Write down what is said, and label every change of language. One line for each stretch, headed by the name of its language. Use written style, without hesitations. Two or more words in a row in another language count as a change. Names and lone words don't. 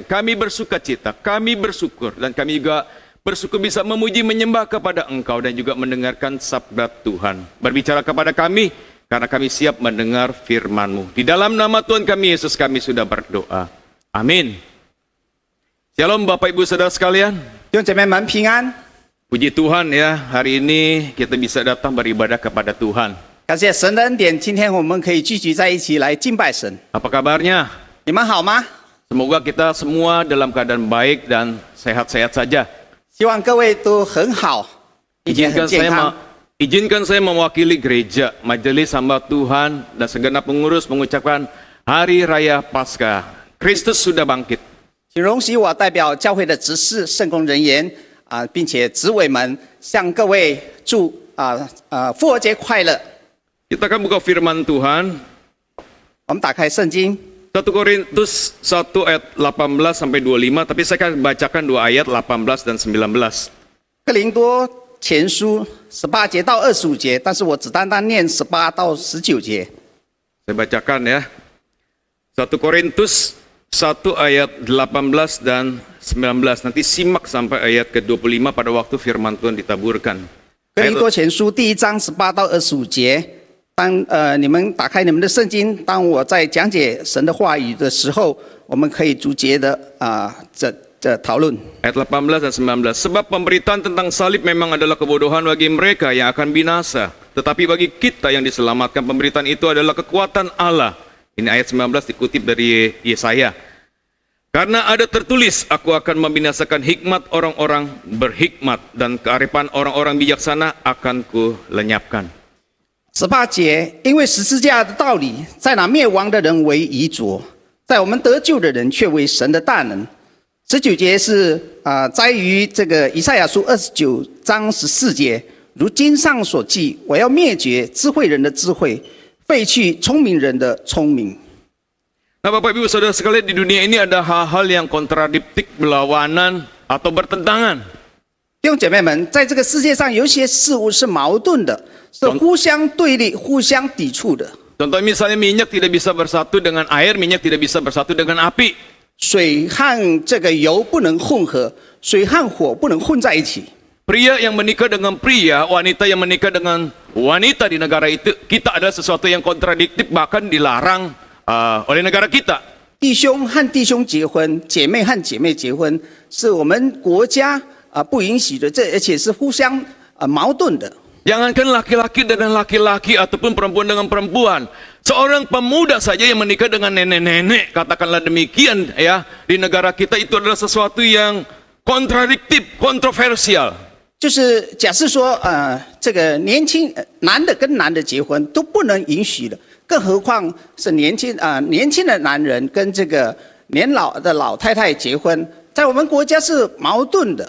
Indonesian: Kami bersukacita, kami bersyukur, dan kami juga bersyukur bisa memuji menyembah kepada Engkau dan juga mendengarkan sabda Tuhan. Berbicara kepada kami, karena kami siap mendengar firman-Mu. Di dalam nama Tuhan kami Yesus kami sudah berdoa. Amin. Shalom Bapak Ibu Saudara sekalian.
Chinese: 弟兄姐妹们平安，
Indonesian: Puji Tuhan ya, hari ini kita bisa datang beribadah kepada Tuhan.
Chinese: 感谢神的恩典，今天我们可以聚集在一起来敬拜神。
Indonesian: Apa kabarnya?
Chinese: 你们好吗？
Indonesian: Semoga kita semua dalam keadaan baik dan sehat-sehat saja.
Chinese: 希望各位都很好，一切很健康。
Indonesian: Izinkan saya mewakili gereja, majelis hamba Tuhan, dan segenap pengurus mengucapkan Hari Raya Paskah. Kristus sudah bangkit.
Chinese: 请容许我代表教会的执事、圣工人员并且执委们，向各位祝复活节快乐。
Indonesian: Kita akan buka firman Tuhan.
Chinese: 我们打开圣经，
Indonesian: 1 Korintus 1 ayat 18 sampai 25, tapi saya akan bacakan 2 ayat 18 dan 19.
Chinese: 哥林多前书18节到25节，但是我只单单念18到19节。
Indonesian: Saya bacakan ya. 1 Korintus 1 ayat 18 dan 19. Nanti simak sampai ayat ke-25 pada waktu firman Tuhan ditaburkan.
Chinese: 哥林多前书第1章18到25节，你们打开你们的圣经，当我在讲解神的话语的时候，我们可以逐节的讨论。
Indonesian: Ayat 18 dan 19. Sebab pemberitaan tentang salib memang adalah kebodohan bagi mereka yang akan binasa. Tetapi bagi kita yang diselamatkan, pemberitaan itu adalah kekuatan Allah. Ini ayat 19 dikutip dari Yesaya. Karena ada tertulis, aku akan membinasakan hikmat orang-orang berhikmat, dan kearifan orang-orang bijaksana akan ku lenyapkan.
Chinese: 18 节，因为十字架的道理，在那灭亡的人为愚拙，在我们得救的人却为神的大能。19节是在于这个以赛亚书29章14节，如经上所记，我要灭绝智慧人的智慧，废去聪明人的聪明。
Indonesian: Nah Bapak Ibu Saudara sekalian, di dunia ini ada hal-hal yang kontradiktif, berlawanan, atau bertentangan.
Chinese: 弟兄姐妹们，在这个世界上有些事物是矛盾的，是互相对立、互相抵触的。
Indonesian: Contoh misalnya minyak tidak bisa bersatu dengan air, minyak tidak bisa bersatu dengan api.
Chinese: 水和这个油不能混合，水和火不能混在一起。
Indonesian: Pria yang menikah dengan pria, wanita yang menikah dengan wanita di negara itu, kita adalah sesuatu yang kontradiktif, bahkan dilarang oleh negara kita.
Chinese: 弟兄和弟兄结婚，姐妹和姐妹结婚，是我们国家不允许的，而且是互相矛盾的。
Indonesian: Jangankan laki-laki dengan laki-laki ataupun perempuan dengan perempuan. Seorang pemuda saja yang menikah dengan nenek-nenek, katakanlah demikian ya, di negara kita itu adalah sesuatu yang kontradiktif, kontroversial.
Chinese: 就是假设说，这个男的跟男的结婚都不能允许的，更何况是年轻的男人跟这个年老的老太太结婚，在我们国家是矛盾的。